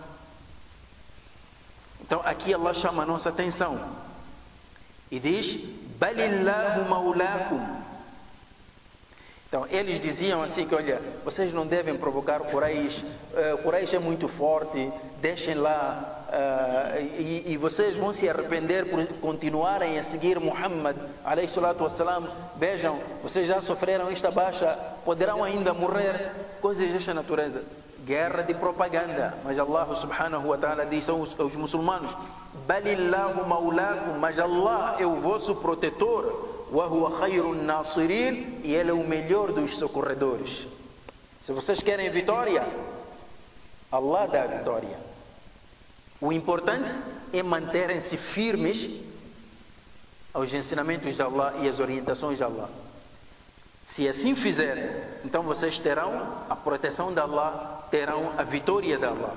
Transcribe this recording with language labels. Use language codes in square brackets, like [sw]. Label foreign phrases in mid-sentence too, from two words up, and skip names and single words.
[pt] Então aqui Allah chama a nossa atenção e diz, [ar] بل الله مولاكم. [pt] Então eles diziam assim que, olha, vocês não devem provocar Quraish, Quraish é muito forte, deixem lá, e vocês vão se arrepender por continuarem a seguir Muhammad [ar] عليه الصلاة والسلام. [pt] Vejam, vocês já sofreram esta baixa, poderão ainda morrer, coisas desta natureza. Guerra de propaganda. Mas Allah [ar] سبحانه وتعالى [pt] diz aos muçulmanos, [ar] بل الله مولاكم, [pt] mas Allah é o vosso protetor, [ar] وهو خير الناصرين, [pt] e ele é o melhor dos socorredores. Se vocês querem vitória, Allah dá a vitória. O importante é manterem-se firmes aos ensinamentos de Allah e às orientações de Allah. Se assim fizerem, então vocês terão a proteção de Allah, terão a vitória de Allah.